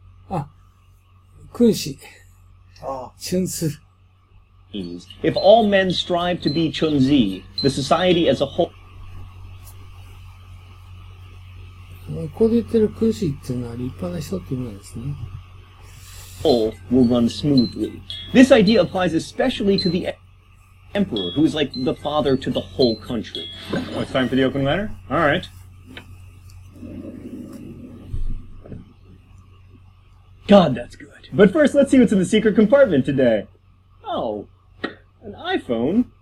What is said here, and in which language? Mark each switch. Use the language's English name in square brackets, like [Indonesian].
[Japanese] あ、君子。Chunzi. [English] If all men strive to be Chunzi, the society as a whole [Japanese] ここで言ってる君子っていうのは立派な人っていう意味なんですね。 [English] will run smoothly. This idea applies especially to the emperor, who is like the father to the whole country. Oh, it's time for the open letter? All right. God, that's good. But first, let's see what's in the secret compartment today. Oh, an iPhone?